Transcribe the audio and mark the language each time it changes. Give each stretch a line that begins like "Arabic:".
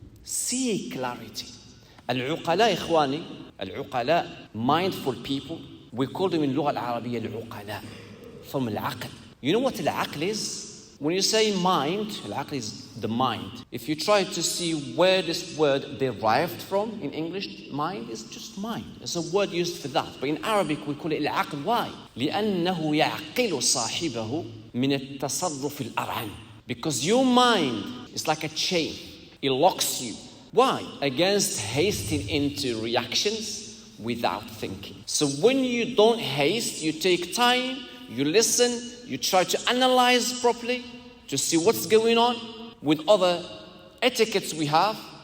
English: Seek clarity. Al-uqala, ikhwani, al-uqala, mindful people, we call them in Lugha al-Arabiya al-uqala, from al-aql. You know what al-aql is? When you say mind, al-aql is the mind. If you try to see where this word derived from in English, mind is just mind. It's a word used for that. But in Arabic, we call it al-aql. Why?
Arabic: لأنه يعقل صاحبه من التصرف الأرعن.
English: Because your mind is like a chain. It locks you. Why? Against hasting into reactions without thinking. So when you don't haste, you take time, you listen, you try to analyze properly to see what's going on with other etiquettes we have.